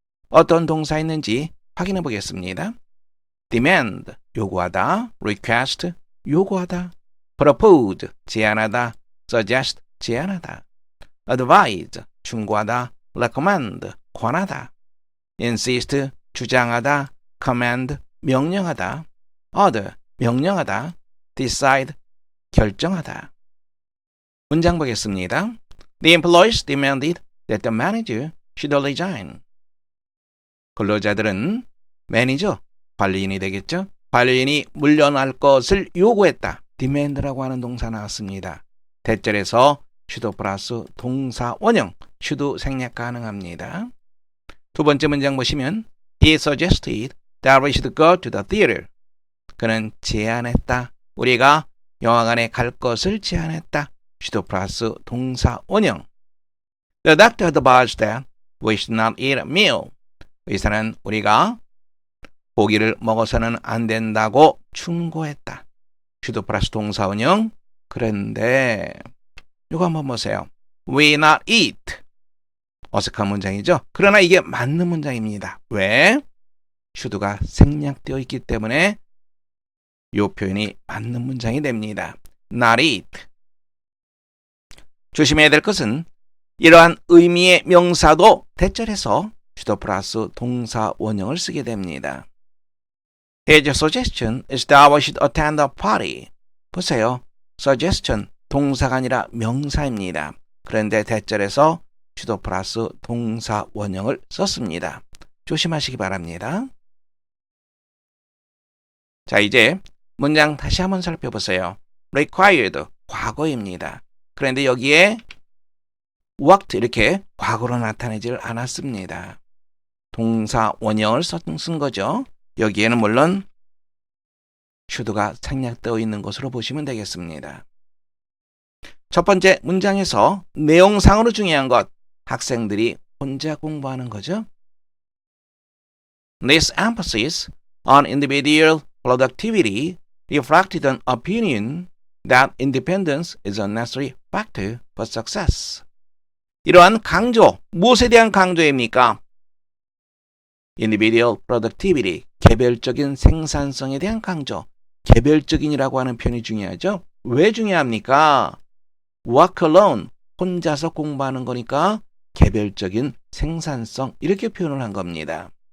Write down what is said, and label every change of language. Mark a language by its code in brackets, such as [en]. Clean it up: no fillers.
[ko] 어떤 동사 있는지 확인해 보겠습니다. demand, 요구하다, request, 요구하다, propose, 제안하다, suggest, 제안하다, advise, 충고하다, recommend, 권하다, insist, 주장하다, command, 명령하다, order, 명령하다, decide, 결정하다. 문장 보겠습니다. [en] The employees demanded that the manager should resign. [ko] 근로자들은 매니저, 관리인이 되겠죠? 관리인이 물러날 것을 요구했다. demand라고 하는 동사 나왔습니다. 대절에서 should 플러스 동사 원형 should 생략 가능합니다. 두 번째 문장 보시면 [en] He suggested that we should go to the theater. [ko] 그는 제안했다. 우리가 영화관에 갈 것을 제안했다. [en] should [ko] 플러스 동사 원형 [en] The doctor advised that we should not eat a meal. [ko] 의사는 우리가 고기를 먹어서는 안 된다고 충고했다. should 플러스 동사 원형. 그런데 이거 한번 보세요. [en] We not eat. [ko] 어색한 문장이죠. 그러나 이게 맞는 문장입니다. 왜? should가 생략되어 있기 때문에 이 표현이 맞는 문장이 됩니다. [en] not eat. [ko] 조심해야 될 것은 이러한 의미의 명사도 대절해서 should 플러스 동사 원형을 쓰게 됩니다. [en] His suggestion is that we should attend a party. [ko] 보세요. suggestion, 동사가 아니라 명사입니다. 그런데 대절에서 should 플러스 동사 원형을 썼습니다. 조심하시기 바랍니다. 자, 이제 문장 다시 한번 살펴보세요. required, 과거입니다. 그런데 여기에 worked 이렇게 과거로 나타내질 않았습니다. 동사 원형을 쓴 거죠. 여기에는 물론 should가 생략되어 있는 것으로 보시면 되겠습니다. 첫 번째 문장에서 내용상으로 중요한 것, 학생들이 혼자 공부하는 거죠. [en] This emphasis on individual productivity reflected an opinion that independence is a necessary factor for success. [ko] 이러한 강조, 무엇에 대한 강조입니까? individual productivity, 개별적인 생산성에 대한 강조. 개별적인이라고 하는 표현이 중요하죠. 왜 중요합니까? work alone, 혼자서 공부하는 거니까 개별적인 생산성 이렇게 표현을 한 겁니다.